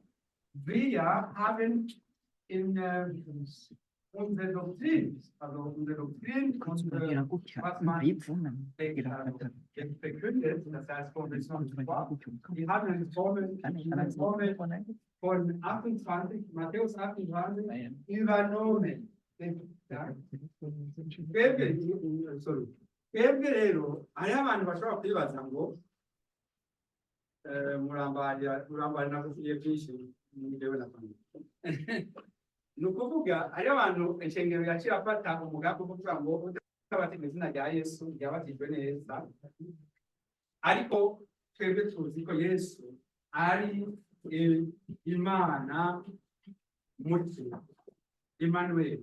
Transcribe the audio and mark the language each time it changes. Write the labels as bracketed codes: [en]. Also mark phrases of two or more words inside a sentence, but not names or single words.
[de] Wir haben in unsere Doktrin, also unsere Doktrin, was man jetzt verkündet, das heißt Konfession, wir haben eine Formel von 28, Matthäus 28, übernommen. Ja? [rn] Twebwe rero hariho abantu bashobora kwibaza ngo murambarira kuvuye byinshi ngewe na famille ni ukuvuga hariho abantu inshengero yaciye afata umugambi wo kuvuga ngo utabatijwe izina rya Yesu yabatijwe neza, ariko twebwe tuzi ko Yesu ari Imana mutima, Emmanuel.